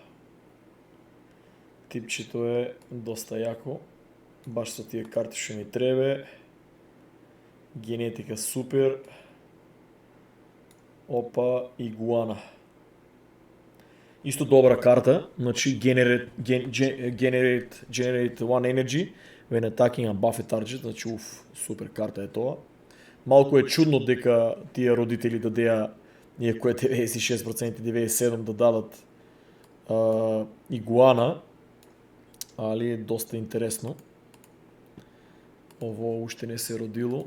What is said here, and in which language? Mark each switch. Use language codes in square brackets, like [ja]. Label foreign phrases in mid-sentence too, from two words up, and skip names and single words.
[mk] Типчето е доста јако. Баш со тие карти што ми требе. Генетика супер. Опа, игуана. Исто добра карта, значи [en] generate one energy when attacking a buffet target, [mk] значи супер карта е тоа. Малку е чудно дека тие родители дадеа, иако е 96%, 97% да дадат игуана, али е доста интересно. Ово уште не се родило.